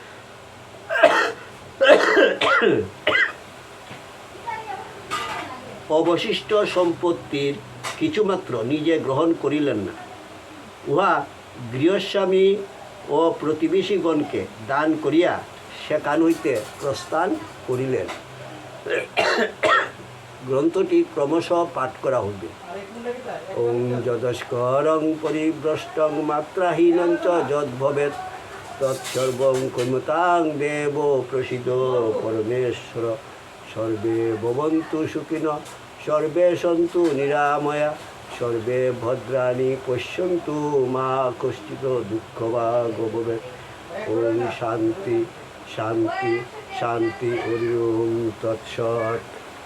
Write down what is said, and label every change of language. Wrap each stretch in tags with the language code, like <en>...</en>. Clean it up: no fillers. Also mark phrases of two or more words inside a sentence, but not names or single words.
<bn>অবশিষ্ট সম্পত্তির কিছুমাত্র নিজে গ্রহণ করিলেন না, উহা গৃহস্বামী ও প্রতিবেশীগণকে দান করিয়া সেখান হইতে প্রস্থান করিলেন। গ্রন্থটি ক্রমশ পাঠ করা হইবে।</bn> <sa>ওং যদস্করং পরিভ্রষ্টং মাত্রাহীনং চ যদ্ভবেৎ তৎসর্বং কুর্মতাং দেব প্রসিদ পরমেশ্বর। সর্বে ভবন্তু সুখিনঃ, সর্বে সন্তু নিরাময়া, সর্বে ভদ্রাণি পশ্যন্তু মা কশ্চিৎ দুঃখভাগ্ ভবেৎ। ওম শান্তি শান্তি শান্তি। ওম তৎসৎ।</sa>